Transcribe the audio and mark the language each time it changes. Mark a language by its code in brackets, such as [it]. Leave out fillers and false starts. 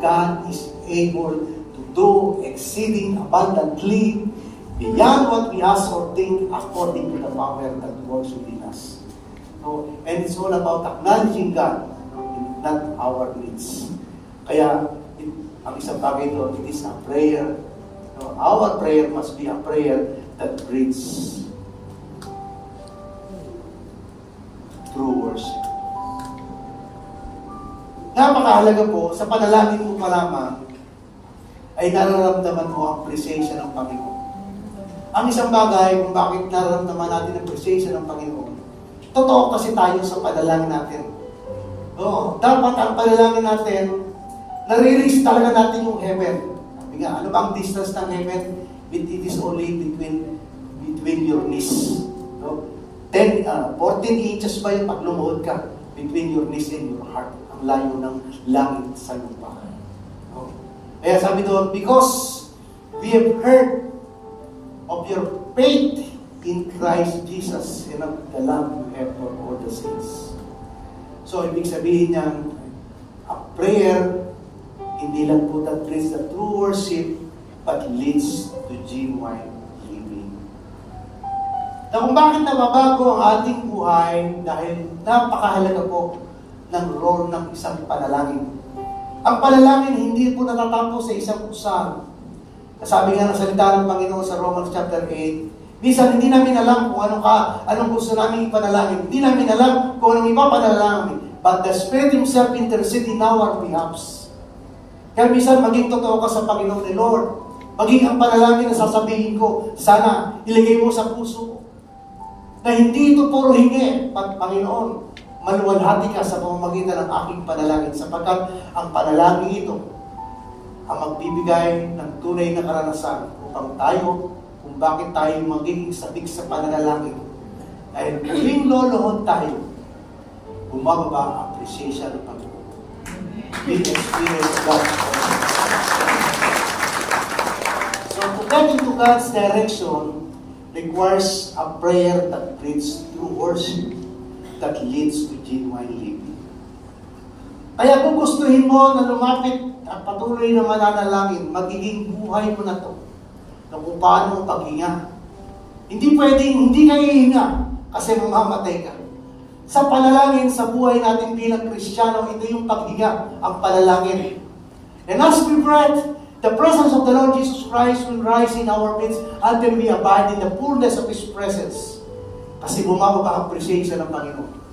[en] God is able to do exceeding abundantly beyond what we ask or think, according to the power that works within us. No? And it's all about acknowledging God, not our needs. [tl] Kaya, ang isang bagay doon, [en] it is a prayer. [tl] No? [en] Our prayer must be a prayer that breeds true worship. [tl] Napakahalaga po, sa panalangin mo pa lamang, ay nararamdaman mo ang presensya ng Panginoon. Ang isang bagay kung bakit nararamdaman natin ang presensya ng Panginoon, totoo kasi tayo sa panalangin natin. Oo, dapat ang panalangin natin, nare-reach talaga natin yung heaven. Sabi nga, ano ba ang distance ng heaven? [en] It is only between your knees. No? 14 inches [tl] ba yung pag lumuhod ka? [en] Between your knees and your heart. [tl] Ang layo ng langit sa lupa. No? Kaya sabi doon, [en] because we have heard of your faith in Christ Jesus and of the love you have for all the saints. So, [tl] ibig sabihin niyan, [en] a prayer, [tl] hindi lang po [en] that brings the true worship, but leads to genuine living. [tl] Na kung bakit nababago ang ating buhay, dahil napakahalaga po ng role ng isang panalangin. Ang panalangin hindi po natatapos sa isang usahan. Sabi nga ng salita ng Panginoon sa Romans chapter 8, minsan hindi namin alam kung anong gusto namin ipanalangin. Hindi namin alam kung anong ipapanalangin. But the Spirit Himself intercedes in our behalf. Kaya minsan maging totoo ka sa Panginoon ni Lord. Maging ang panalangin na sasabihin ko, sana ilagay mo sa puso ko. Na hindi ito puro hingi, Panginoon, maluwalhati ka sa pamamagitan ng aking panalangin. Sapagkat ang panalangin ito, ang magbibigay ng tunay na karanasan upang tayo, kung bakit tayo magiging sabik sa pananalangin. Dahil muling lolohon tayo, bumababa ang appreciation ng Panginoon. [en] We experience God. So to get into God's direction requires a prayer that breeds true worship, that leads to genuine living. [tl] Kaya kung gustuhin mo na lumapit at patuloy na mananalangin, magiging buhay mo na to, na kung paano paghinga. Hindi pwedeng, hindi kayo hihinga kasi mamamatay ka. Sa panalangin, sa buhay natin bilang Kristiyano, ito yung paghinga, ang panalangin. [en] And as we breathe, the presence of the Lord Jesus Christ will rise in our midst until we abide in the fullness of His presence. [tl] Kasi bumababa ang presensya ng Panginoon.